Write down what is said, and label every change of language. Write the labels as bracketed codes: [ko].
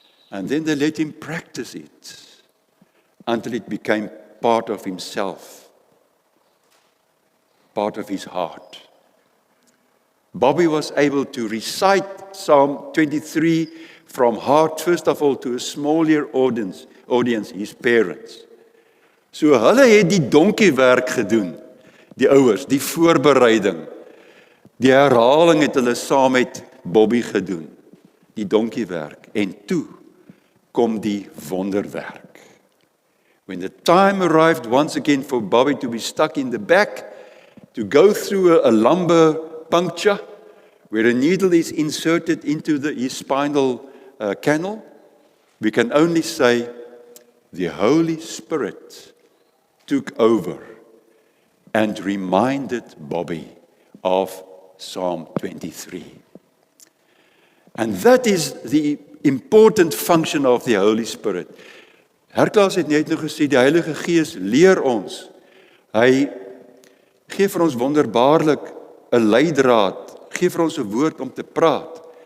[en] And then they let him practice it until it became part of himself, part of his heart. Bobby was able to recite Psalm 23 from heart, first of all, to a smaller audience, his parents. [af] So hulle het die donkiewerk gedoen, die ouers, die voorbereiding. Die herhaling het hulle saam met Bobby gedoen, die donkiewerk. En toe kom die wonderwerk. [en] When the time arrived once again for Bobby to be stuck in the back, to go through a lumbar puncture, where a needle is inserted into his spinal canal, we can only say the Holy Spirit took over and reminded Bobby of Psalm 23. And that is the important function of the Holy Spirit. [af] Herklaas het net nou gesê, die Heilige Gees leer ons. Hy gee vir ons wonderbaarlik 'n leidraad, gee vir ons 'n woord om te praat.